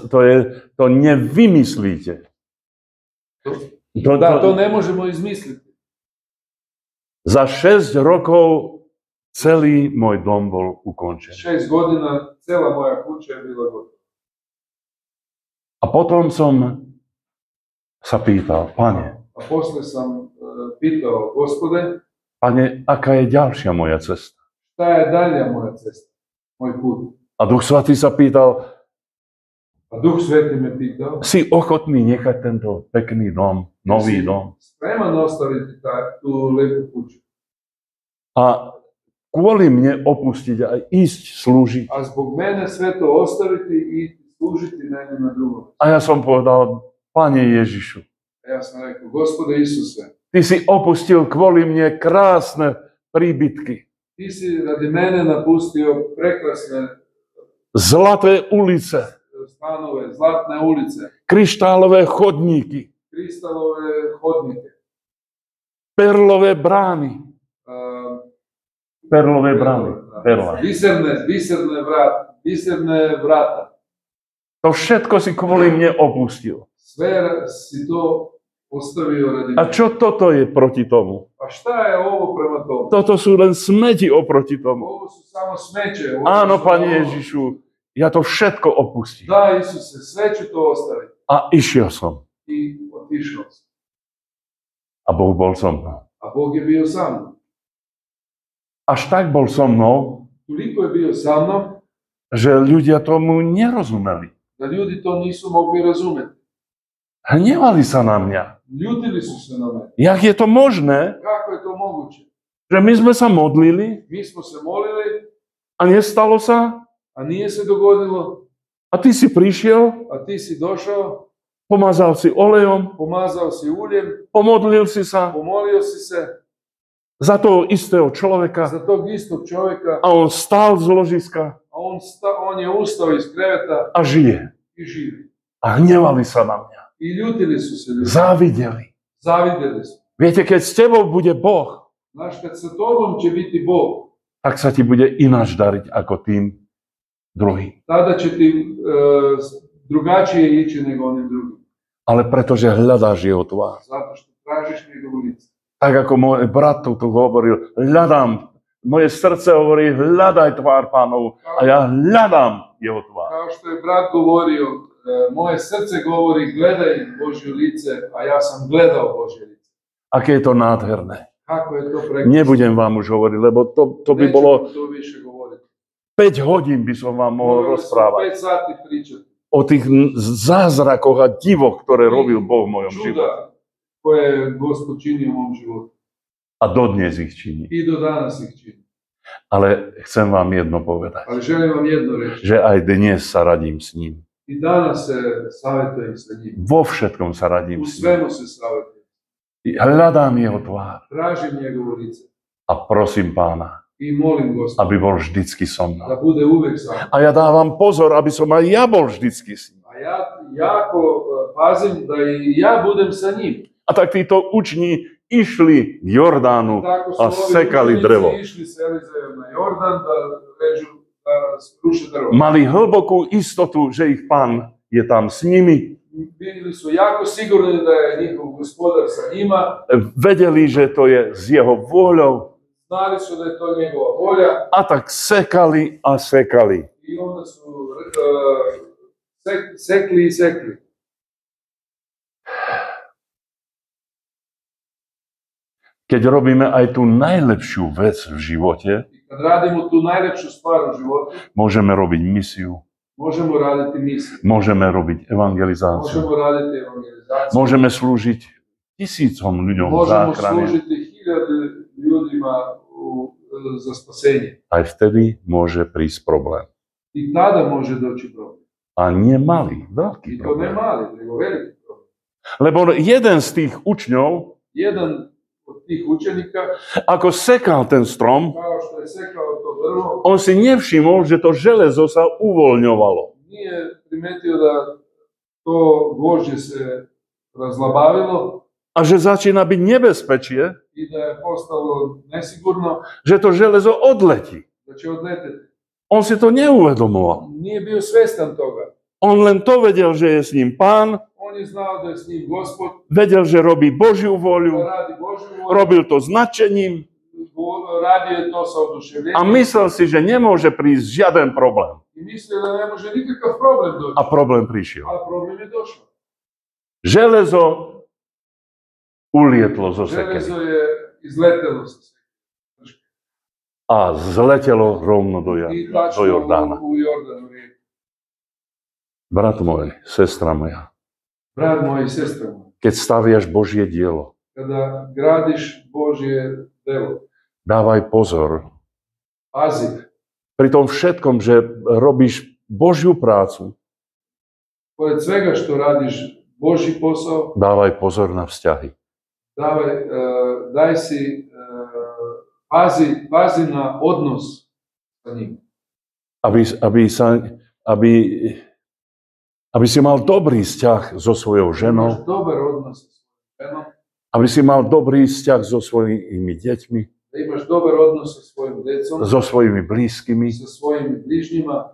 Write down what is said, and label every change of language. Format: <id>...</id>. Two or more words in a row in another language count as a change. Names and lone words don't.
<sk>To nevymyslíte.</sk> <sr>To ne možemo izmisliti.</sr> <sk>Za 6 rokov celý môj dom bol ukončený.</sk> <sr>6 godina cela moja kuća je bila gotova.</sr> <sk>A potom som sa pýtal, Pane,</sk> <sr>A posle sam pitao, Gospode,</sr> <sk>Pane, aká je ďalšia moja cesta?</sk> <sr>šta je dalja moja cesta, moj put?</sr> <sk>A Duch Svatý sa pýtal,</sk> <sr>A Duh Sveti me pitao,</sr> <sk>si ochotný nechať tento pekný dom, nový dom?</sk> <sr>spreman ostaviti tu lepu kuću.</sr> <sk>A kvôli mne opustiť a ísť slúžiť.</sk> <sr>A zbog mene sve to ostaviti i služiti meni na drugom.</sr> <sk>A ja som povedal, Pane Ježišu,</sk> <sr>Ja sam rekao, Gospode Isuse,</sr> <sk>Ty si opustil kvôli mne krásne príbytky,</sk> <sr>ti si radi mene napustio prekrasne</sr> <sk>zlaté ulice,</sk> <sr>stanove, zlatne ulice,</sr> <sk>kryštálové chodníky,</sk> <sr>kristalove hodnike,</sr> <sk>perlové brány. Perlové brány. Perla.</sk> <sr>biserne vrata.</sr> <sk>To všetko si kvôli mne opustil.</sk> <sr>Sve si to ostavio radi</sr> <sk>A</sk> <sr>mene.</sr> <sk>čo toto je proti tomu?</sk> <sr>A šta je ovo prema tomu?</sr> <sk>Toto sú len smeti oproti tomu.</sk> <sr>Ovo su samo smeće. Ovo</sr> <sk>Áno,</sk> <sr>su</sr> <sk>Pane</sk> <sr>ono-</sr> <sk>Ježišu, ja to všetko opustím.</sk> <sr>Da, Isuse, sve ću to ostaviti.</sr> <sk>A išiel som.</sk> <sr>I otišao sam.</sr> <sk>A Boh bol so mnou.</sk> <sr>A Bog je bio sa mnom.</sr> <sk>Až tak bol so mnou,</sk> <sr>Toliko je bio sa mnom,</sr> <sk>že ľudia tomu nerozumeli.</sk> <sr>da ljudi to nisu mogli razumjeti.</sr> <sk>Hnevali sa na mňa.</sk> <sr>Ljutili su se na mene.</sr> <sk>Jak je to možné,</sk> <sr>Kako je to moguće?</sr> <sk>že my sme sa modlili</sk> <sr>Mi smo se molili,</sr> <sk>a nestalo sa</sk> <sr>a nije se dogodilo,</sr> <sk>a ty si prišiel,</sk> <sr>a ti si došao,</sr> <sk>pomazal si olejom,</sk> <sr>pomazao si uljem,</sr> <sk>pomodlil si sa</sk> <sr>pomolio si se</sr> <sk>za toho istého človeka</sk> <sr>za tog istog čovjeka,</sr> <sk>a on stál z ložiska</sk> <sr>a on je ustao iz kreveta</sr> <sk>a žije.</sk> <sr>i živi.</sr> <sk>A hnevali sa na mňa.</sk> <sr>I ljutili su se ljudi.</sr> <sk>Závideli.</sk> <sr>Zavidjeli su.</sr> <sk>Viete, keď s tebou bude Boh,</sk> <sr>Znaš, kad sa tobom će biti Bog,</sr> <sk>tak sa ti bude ináč dariť ako tým druhým.</sk> <sr>tada će ti drugačije ići nego onim drugim.</sr> <sk>Ale pretože hľadáš jeho tvár.</sk> <sr>Zato što tražiš njegovu lice.</sr> <sk>Tak ako môj brat tu hovoril, hľadám, moje srdce hovorí, hľadaj tvár Pánovu a ja hľadám jeho tvár.</sk> <sr>Kao što je brat govorio, moje srce govori gledaj Božje lice, a ja sam gledao Božje lice.</sr> <sk>Aké je to nádherné.</sk> <sr>Kako je to prekrasno.</sr> <sk>Nebudem vám už hovoriť, lebo to by</sk> <sr>Neću</sr> <sk>bolo</sk> <sr>vam to više govoriti.</sr> <sk>5 hodín by som vám mohol</sk> <sr>Mogli smo</sr> <sk>rozprávať</sk> <sr>5 sati pričati.</sr> <sk>o tých zázrakoch a divoch, ktoré robil Boh v mojom živote.</sk> <sr>Čuda koje je Gospod činio u mom životu.</sr> <sk>A dodnes ich činí.</sk> <sr>I do danas ih čini.</sr> <sk>Ale chcem vám jedno povedať,</sk> <sr>Ali želim vam jedno reći.</sr> <sk>že aj dnes sa radím s ním.</sk> <sr>I danas se savjetujem sa njim.</sr> <sk>Vo všetkom sa</sk> <sr>U</sr> <sk>radím s ním.</sk> <sr>svemu se savjetujem.</sr> <sk>Hľadám jeho tvár</sk> <sr>Tražim njegovo lice.</sr> <sk>a prosím Pána,</sk> <sr>I molim Gospoda</sr> <sk>aby bol vždycky so</sk> <sr>da</sr> <sk>mnou.</sk> <sr>bude uvijek sa mnom.</sr> <sk>A ja dávam pozor, aby som aj ja bol vždycky s ním.</sk> <sr>A ja jako pazim da i ja budem sa njim.</sr> <sk>A tak títo učni išli k Jordánu</sk> <sr>Tako su</sr> <sk>a</sk> <sr>ovi</sr> <sk>sekali</sk> <sr>učenici</sr> <sk>drevo.</sk> <sr>išli s Elizejem na Jordan da režu, ruše drvo.</sr> <sk>Mali hlbokú istotu, že ich pán je tam s nimi.</sk> <sr>Bili su jako sigurni da je njihov gospodar sa njima.</sr> <sk>Vedeli, že to je s jeho vôľou.</sk> <sr>Znali su da je to njegova volja.</sr> <sk>A tak sekali a sekali.</sk> <sr>I onda su sekli i sekli.</sr> <sk>Keď robíme aj tú najlepšiu vec v živote,</sk> <sr>Kad radimo tu najlepšu stvar u životu,</sr> <sk>môžeme robiť misiu,</sk> <sr>možemo raditi misiju.</sr> <sk>môžeme robiť evangelizáciu,</sk> <sr>Možemo raditi evangelizaciju.</sr> <sk>môžeme slúžiť tisícom ľuďom</sk> <sr>Možemo</sr> <sk>záchrane.</sk> <sr>služiti hiljade ljudima za spasenje.</sr> <sk>Aj vtedy môže prísť problém.</sk> <sr>I tada može doći problem.</sr> <sk>A nie malý, veľký</sk> <sr>I to</sr> <sk>problém.</sk> <sr>ne mali, nego veliki problem.</sr> <sk>Lebo jeden z tých učňov,</sk> <sr>Jedan od tih učenika,</sr> <sk>ako sekal ten strom,</sk> <sr>kao što je sekao to drvo,</sr> <sk>on si nevšimol, že to železo sa uvoľňovalo.</sk> <sr>nije primetio da to gvožđe se razlabavilo</sr> <sk>A že začína byť nebezpečie,</sk> <sr>i da je postalo nesigurno,</sr> <sk>že to železo odletí.</sk> <sr>da će odleteti.</sr> <sk>On si to neuvedomoval.</sk> <sr>Nije bio svestan toga.</sr> <sk>On len to vedel, že je s ním pán,</sk> <sr>On je znao da je s njim Gospod,</sr> <sk>vedel, že robí Božiu</sk> <sr>da</sr> <sk>voľu,</sk> <sr>radi Božju volju,</sr> <sk>robil to s nadšením</sk> <sr>radio je to sa</sr> <sk>a</sk> <sr>oduševljenjem</sr> <sk>myslel si, že nemôže prísť žiaden problém.</sk> <sr>i mislio da ne može nikakav problem doći.</sr> <sk>A problém prišiel.</sk> <sr>A problem je došao.</sr> <sk>Železo ulietlo zo</sk> <sr>Železo</sr> <sk>sekery</sk> <sr>je izletelo sa sve.</sr> <sk>a zletelo rovno do</sk> <sr>I</sr> <sk>do</sk> <sr>tačno</sr> <sk>Jordána.</sk> <sr>u Jordanu rijeku.</sr> <sk>Brat môj, sestra moja,</sk> <sr>Brat moj i sestra moja,</sr> <sk>keď staviaš Božie dielo,</sk> <sr>kada gradiš Božje delo,</sr> <sk>dávaj pozor.</sk> <sr>pazi,</sr> <sk>Pri tom všetkom, že robíš Božiu prácu,</sk> <sr>pored svega što radiš Božji posao,</sr> <sk>dávaj pozor na vzťahy.</sk> <sr>daj si, pazi na odnos sa njim.</sr> <sk>Aby si mal dobrý vzťah so svojou ženou,</sk> <sr>Imaš dobar odnos sa svojom ženom,</sr> <sk>aby si mal dobrý vzťah so svojimi deťmi,</sk> <sr>da imaš dobar odnos sa svojim decom,</sr> <sk>so svojimi blízkymi.</sk> <sr>sa svojim bližnjima.</sr>